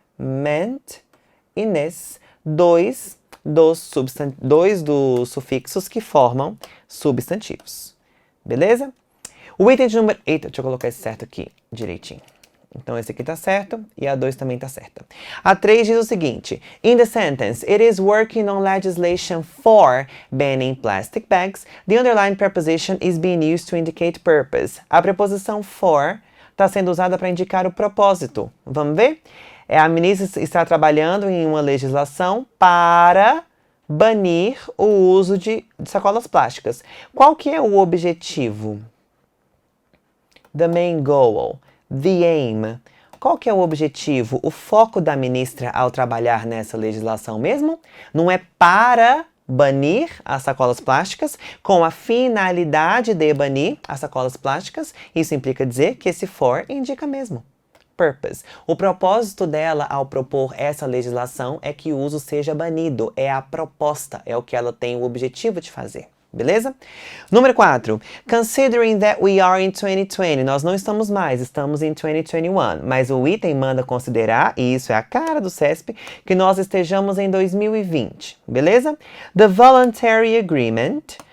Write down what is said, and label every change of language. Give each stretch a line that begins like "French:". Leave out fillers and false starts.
Portuguese: Meant e ness, dois dos sufixos que formam substantivos. Beleza? O item de número... Eita, deixa eu colocar esse certo aqui direitinho. Então, esse aqui tá certo e a 2 também tá certa. A 3 diz o seguinte.
English: In the sentence, it is working on legislation for banning plastic bags. The underlined preposition is being used to indicate purpose.
Portuguese: A preposição for está sendo usada para indicar o propósito. Vamos ver? A ministra está trabalhando em uma legislação para banir o uso de sacolas plásticas. Qual que é o objetivo?
English: The main goal. The aim.
Portuguese: Qual que é o objetivo, o foco da ministra ao trabalhar nessa legislação mesmo? Não é para banir as sacolas plásticas, com a finalidade de banir as sacolas plásticas. Isso implica dizer que esse for indica mesmo. Purpose. O propósito dela ao propor essa legislação é que o uso seja banido. É a proposta, é o que ela tem o objetivo de fazer. Beleza? Número 4.
English: Considering that we are in 2020.
Portuguese: Nós não estamos mais, estamos em 2021. Mas o item manda considerar, e isso é a cara do CESP, que nós estejamos em 2020. Beleza?
English: The voluntary agreement.